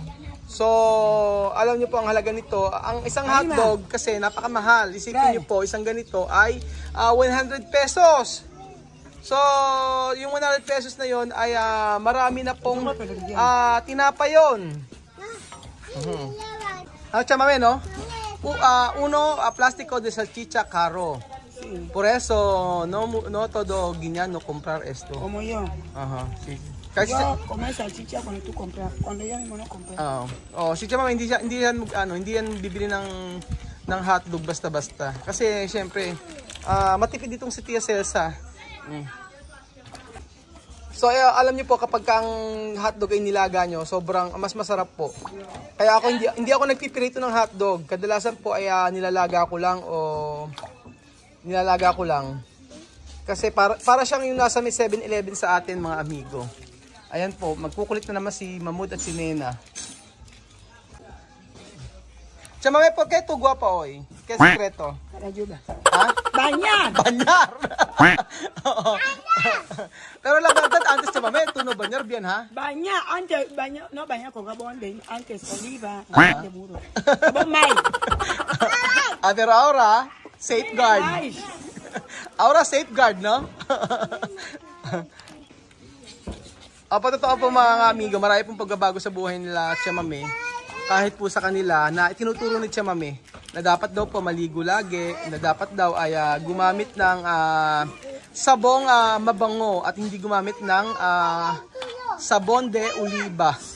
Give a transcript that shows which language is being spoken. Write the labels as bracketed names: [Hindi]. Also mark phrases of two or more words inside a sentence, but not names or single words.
[Filipino] So, alam niyo po ang halaga nito. Ang isang hotdog kasi napakamahal. Isipin niyo po, isang ganito ay 100 pesos. So, yung 100 pesos na yon ay marami na pong tinapay yun. [Spanish] Chamame, no? Uno, plástico de salchicha caro. Por eso, no todo guiñano comprar esto. Como yo. Ajá, sí. Yo comer salchicha cuando tú compras. Cuando yo mismo no compras. [Filipino] Si Chamame, hindi yan bibili ng hotdog basta-basta. Kasi, syempre, matipid itong si Tia Celsa. So, alam niyo po, kapag ang hotdog ay nilaga nyo, sobrang mas masarap po. Kaya ako, hindi ako nagpipirito ng hotdog. Kadalasan po ay nilalaga ko lang. Kasi para siyang yung nasa may 7-Eleven sa atin, mga amigo. Ayan po, magkukulit na naman si Mahmoud at si Nena. [Spanish] Chamame, ¿por qué tú guapa hoy? ¿Qué secreto? Para ayuda. ¿Ah? Banyar. Banyar. Oo. Pero la verdad, antes chamame, tú no banyar bien, ha? Banyar, antes, banyar, no banyar con gabón de antes oliva, de burro. Gabón may. Pero ahora, safeguard. Ahora safeguard, no? [Filipino] Patotoo po mga amigo, marami pong pagbabago sa buhay nila chamame. Kahit po sa kanila na itinuturo ni chamame na dapat daw po maligo lagi, na dapat daw ay gumamit ng sabong mabango at hindi gumamit ng sabon [Spanish] de oliva.